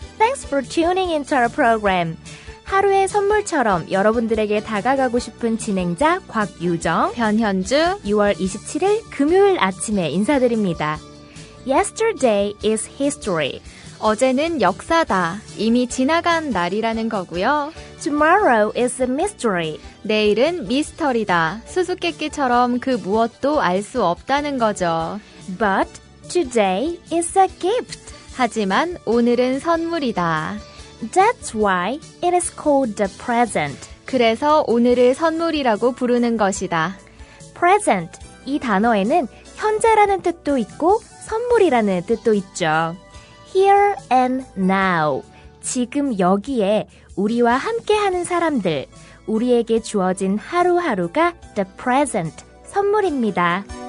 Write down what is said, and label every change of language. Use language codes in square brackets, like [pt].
[en] Thanks for tuning into our program. [ko] 하루의 선물처럼 여러분들에게 다가가고 싶은 진행자 곽유정, 변현주, 6월 27일 금요일 아침에 인사드립니다. [en] Yesterday is history. [ko] 어제는 역사다. 이미 지나간 날이라는 거고요. [en] Tomorrow is a mystery. [ko] 내일은 미스터리다. 수수께끼처럼 그 무엇도 알 수 없다는 거죠. [en] But today is a gift. [ko] 하지만 오늘은 선물이다. [en] That's why it is called the present. [ko] 그래서 오늘을 선물이라고 부르는 것이다. Present, 이 단어에는 현재라는 뜻도 있고 선물이라는 뜻도 있죠. [en] Here and now, [ko] 지금 여기에 우리와 함께하는 사람들, 우리에게 주어진 하루하루가 [en] the present, [ko] 선물입니다.